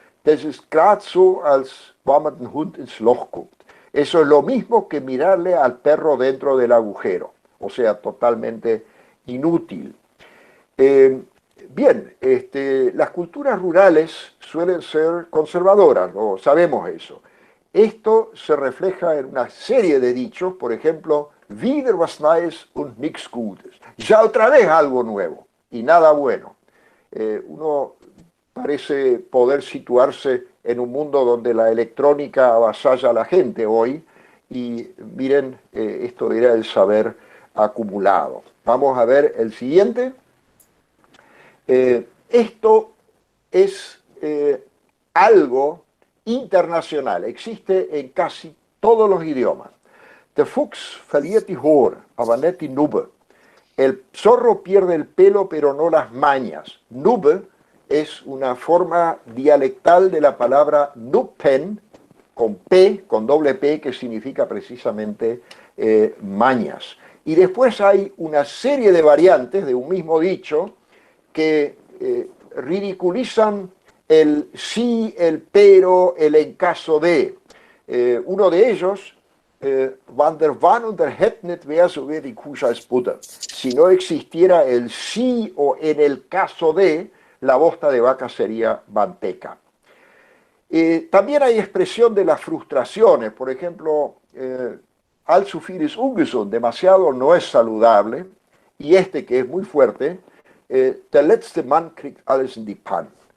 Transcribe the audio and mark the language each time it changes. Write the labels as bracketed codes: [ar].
[de] Das ist grad so, als wenn man den Hund ins Loch guckt. [es] Eso es lo mismo que mirarle al perro dentro del agujero, o sea, totalmente inútil. Bien, las culturas rurales suelen ser conservadoras, ¿no? Sabemos eso. Esto se refleja en una serie de dichos, por ejemplo, wieder was Neues und nichts Gutes. Ya otra vez algo nuevo y nada bueno. Uno parece poder situarse en un mundo donde la electrónica avasalla a la gente hoy y miren, esto era el saber acumulado. Vamos a ver el siguiente. Esto es algo internacional, existe en casi todos los idiomas. [de] Der Fuchs verliert die Haare, aber nicht die Nubbe. [es] El zorro pierde el pelo, pero no las mañas. Nubbe es una forma dialectal de la palabra nuppen, con P, con doble P, que significa precisamente mañas. Y después hay una serie de variantes de un mismo dicho que ridiculizan el sí, el pero, el en caso de. Uno de ellos, wann der Wann und der Het nicht wär, so wäre die Kuh als Butter. Si no existiera el sí o en el caso de, la bosta de vaca sería manteca. También hay expresión de las frustraciones, por ejemplo, allzu viel ist ungesund, demasiado no es saludable, y que es muy fuerte, der letzte Mann kriegt alles in die Pan.